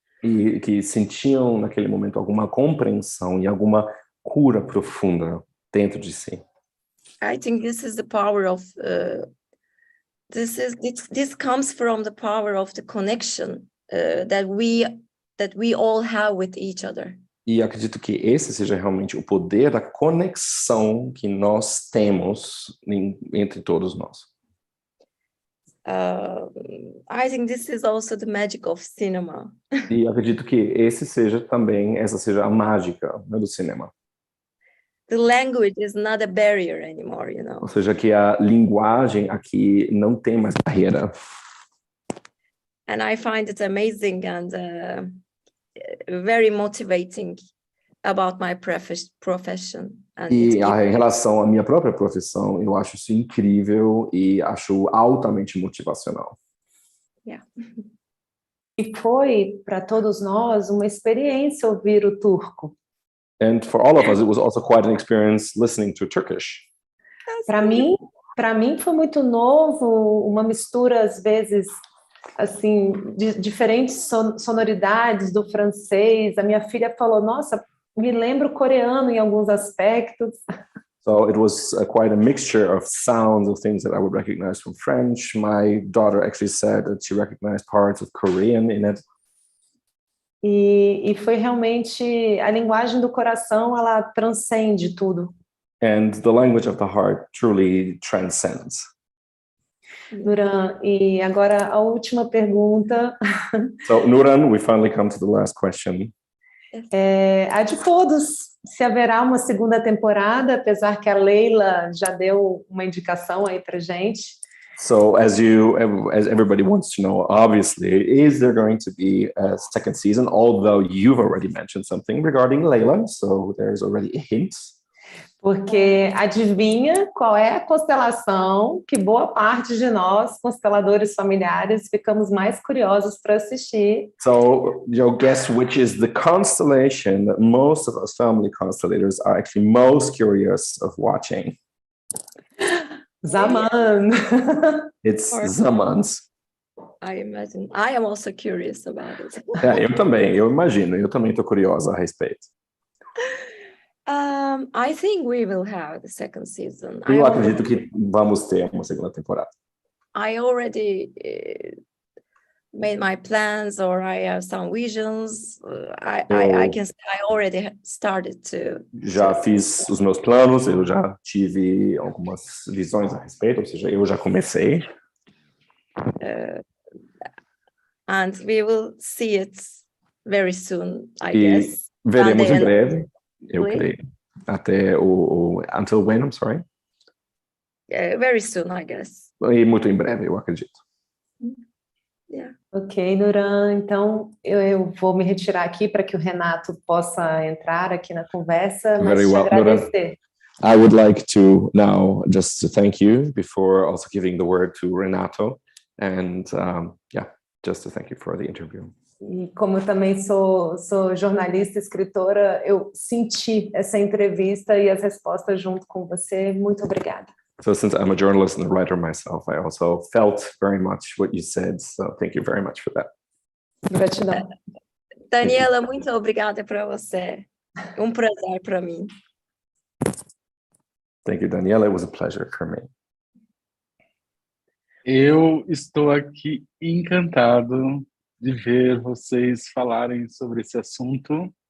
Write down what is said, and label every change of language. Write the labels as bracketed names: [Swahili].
[Portuguese] E que sentiam naquele momento alguma compreensão e alguma cura profunda dentro de si. [English] I think this is the power of this comes from the power of the connection that we all have with each other. [Portuguese] E acredito que esse seja realmente o poder da conexão que nós temos entre todos nós. [English] I think this is also the magic of cinema. [Portuguese] E acredito que essa seja a mágica, né, do cinema. [English] The language is not a barrier anymore, you know. [Portuguese] Ou seja, que a linguagem aqui não tem mais barreira. [English] And I find it amazing and very motivating about my profession. [Portuguese] E em relação à minha própria profissão, eu acho isso incrível e acho altamente motivacional. [English] Yeah. [Portuguese] E foi para todos nós uma experiência ouvir o turco. [English] And for all of us, it was also quite an experience listening to Turkish. [Portuguese] Para mim foi muito novo, uma mistura às vezes assim de diferentes sonoridades do francês. A minha filha falou: "Nossa, me lembro coreano em alguns aspectos." [English] So it was quite a mixture of sounds of things that I would recognize from French. My daughter actually said that she recognized parts of Korean in it. [Portuguese] E foi realmente a linguagem do coração, ela transcende tudo. [English] And the language of the heart truly transcends. [Portuguese] Nuran, e agora a última pergunta. [English] So Nuran, we finally come to the last question. [Portuguese] A de todos, se haverá uma segunda temporada, apesar que a Leila já deu uma indicação aí pra gente. [English] So as everybody wants to know, obviously, is there going to be a second season? Although you've already mentioned something regarding Leila, so there's already a hint. [Portuguese] Porque adivinha qual é a constelação que boa parte de nós, consteladores familiares, ficamos mais curiosos para assistir. [English] So, guess which is the constellation that most of us family constellators are actually most curious of watching? Zaman. It's Zaman's. I imagine. I am also curious about it. [Portuguese] Eu também, eu imagino, eu também estou curiosa a respeito. [English] I think we will have the second season. [Portuguese] Eu acredito que vamos ter uma segunda temporada. [English] I already made my plans, or I have some visions. I already started to. [Portuguese] Já fiz os meus planos, eu já tive algumas visões a respeito, ou seja, eu já comecei. [English] And we will see it very soon, I [Portuguese] E [English] guess. [Portuguese] veremos em breve, eu creio. [English] Até until when, I'm sorry? Very soon, I guess. [Portuguese] E muito em breve, eu acredito. [English] Yeah. [Portuguese] Ok, Nuran, então eu vou me retirar aqui para que o Renato possa entrar aqui na conversa, mas [English] Very [Portuguese] te [English] well, [Portuguese] agradecer. [English] I would like to now just to thank you before also giving the word to Renato, and just to thank you for the interview. [Portuguese] E como eu também sou jornalista, escritora, eu senti essa entrevista e as respostas junto com você. Muito obrigada. [English] So since I'm a journalist and a writer myself, I also felt very much what you said. So thank you very much for that. [Portuguese] Gratidão. Daniela, muito obrigada para você. Prazer para mim. [English] Thank you, Daniela. It was a pleasure for me. [Portuguese] Eu estou aqui encantado de ver vocês falarem sobre esse assunto.